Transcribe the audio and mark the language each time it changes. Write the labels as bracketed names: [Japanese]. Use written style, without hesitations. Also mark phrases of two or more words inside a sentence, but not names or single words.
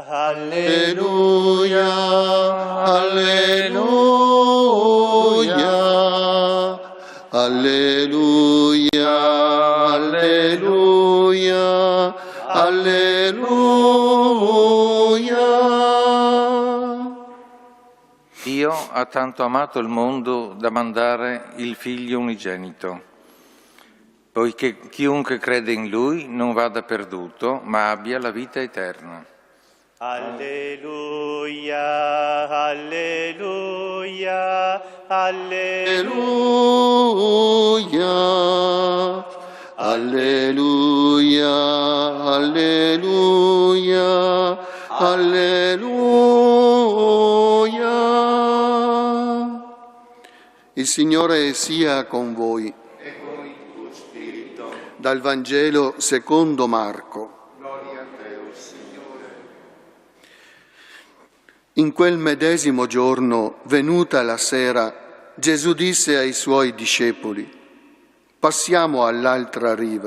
[Italian] Alleluia, alleluia, alleluia, alleluia, alleluia. Dio ha tanto amato il mondo da mandare il Figlio unigenito, poiché chiunque crede in Lui non vada perduto, ma abbia la vita eterna. alleluia, alleluia, Alleluia, alleluia, alleluia, alleluia. Il Signore sia con voi. E con il tuo spirito. Dal Vangelo secondo Marco. Gloria a te, o Signore. In quel medesimo giorno, venuta la sera, Gesù disse ai suoi discepoli: «Passiamo all'altra riva».